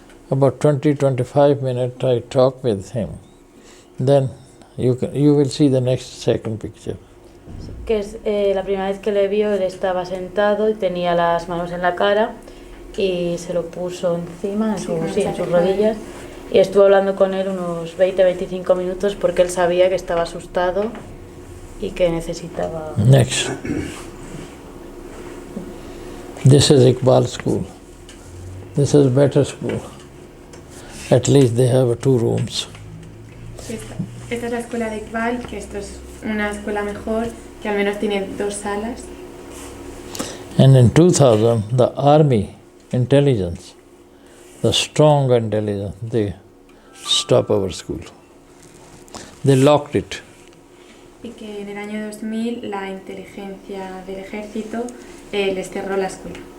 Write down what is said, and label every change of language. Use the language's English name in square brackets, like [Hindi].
[English] About 20-25 minutes I talked with him. Then you will see the second picture. [Spanish] Que es la primera vez que le vio, él estaba sentado y tenía las manos en la cara y se lo puso encima, en sus rodillas, y estuvo hablando con él unos 20-25 minutos porque él sabía que estaba asustado y que necesitaba... [English] Next. This is Iqbal school. This is better school. At least they have 2 rooms. [Spanish] Esta es la escuela de Iqbal, que esto es una escuela mejor, que al menos tiene 2 salas. [English] And in 2000, the army intelligence, the strong intelligence, they stopped our school. They locked it. [Spanish] Y que en el año 2000 la inteligencia del ejército les cerró la escuela.